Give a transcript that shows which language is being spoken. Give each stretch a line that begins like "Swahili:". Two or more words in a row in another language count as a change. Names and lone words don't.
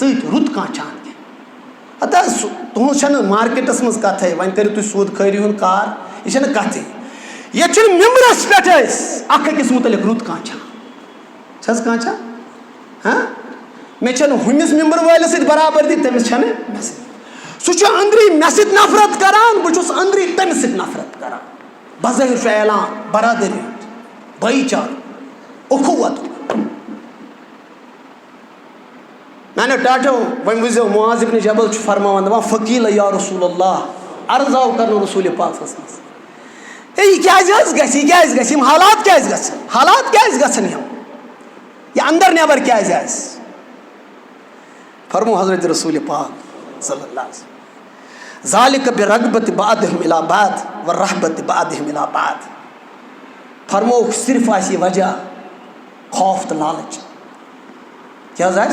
Kashmiri: سۭتۍ رُت کانٛہہ چاہان کینٛہہ ہَتہٕ حظ تُہٕنٛز چھَنہٕ مارکیٹَس منٛز کَتھٕے وۄنۍ کٔرِو تُہۍ سوٗد خٲری ہُنٛد کار یہِ چھَنہٕ کَتھٕے ییٚتہِ چھُنہٕ مِمبرَس پٮ۪ٹھ أسۍ اَکھ أکِس مُتعلِق رُت کانٛہہ چاہان چھِ حظ کانٛہہ چاہان مےٚ چھَنہٕ ہُمِس مِمبر وٲلِس سۭتۍ برابردی تٔمِس چھَنہٕ مےٚ سۭتۍ سُہ چھُ أنٛدری مےٚ سۭتۍ نفرت کَران بہٕ چھُس أنٛدری تٔمِس سۭتۍ نفرت کَران بظٲہِر چھُ اعلان برادٔری ہُنٛد بھایی چارٕ اُخوتُک میانیو ٹاٹھو وۄنۍ وٕچھزیو معاذ ابن جبل چھُ فرماوان دَپان
Arabic: فقیٖل یا رسول اللہ
Kashmiri: عرض آو کَرنہٕ رسوٗلِ پاکَس منٛز ہے یہِ کیٛازِ حظ گژھِ یہِ کیٛازِ گژھِ یِم حالات کیٛازِ گژھن حالات کیٛازِ گژھن یِم یہِ اندر نٮ۪بر کیٛازِ آسہِ فرمو حضرت رسوٗلِ پاک
Arabic: صلی اللہ علیہ وسلم ذالِکَ بِرغبتِ بعضِہِم الی بعض وَرحبتِ بعضِہِم الی بعض
Kashmiri: فرمووُکھ صرف آسہِ یہِ وجہ خوف تہٕ لالٕچ کیٛاہ حظ